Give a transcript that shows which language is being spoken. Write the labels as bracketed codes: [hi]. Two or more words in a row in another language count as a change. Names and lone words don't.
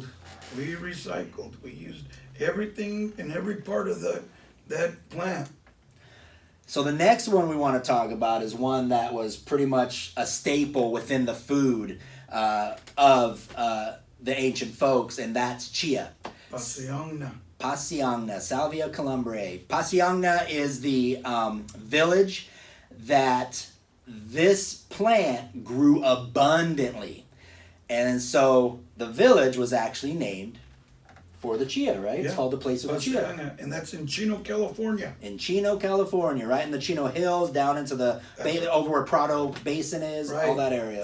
[en] We used everything and every part of that plant. So the next one we want to talk about is one that was pretty much a staple within the food of the ancient folks, and that's chia. Pasiangna, Salvia columbrae. Pasiangna is the village that this plant grew abundantly. And so the village was actually named for the chia, right? It's Yeah. called the place of the chia. Pasiangna, and that's in Chino, California. In Chino, California, right in the Chino Hills, down into the over where Prado Basin is, all that area.